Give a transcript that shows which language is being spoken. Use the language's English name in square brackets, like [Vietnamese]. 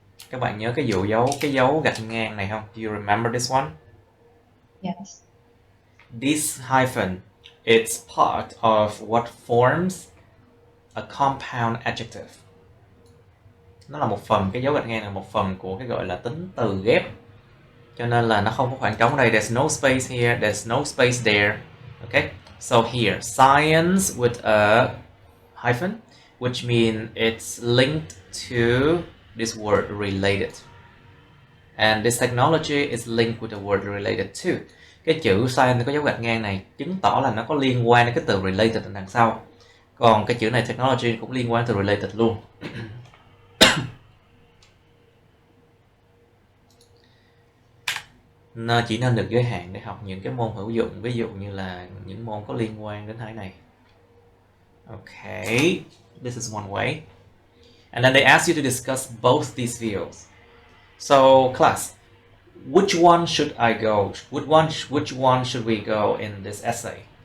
[Vietnamese] Các bạn nhớ cái dấu gạch ngang này không? [English] Do you remember this one? Yes. This hyphen, it's part of what forms a compound adjective. [Vietnamese] Nó là một phần, cái dấu gạch ngang là một phần của cái gọi là tính từ ghép. Cho nên là nó không có khoảng trống ở đây. [English] There's no space here, there's no space there. Okay? So here, science with a hyphen, which means it's linked to this word related. And this technology is linked with the word related to. [Vietnamese] Cái chữ science có dấu gạch ngang này chứng tỏ là nó có liên quan đến cái từ related đằng sau. Còn cái chữ này technology cũng liên quan từ related luôn. Nó chỉ nên được giới hạn để học những cái môn hữu dụng, ví dụ như là những môn có liên quan đến cái này. [English] Okay, this is one way. And then they ask you to discuss both these views. So class, which one should I go? Which one should we go in this essay?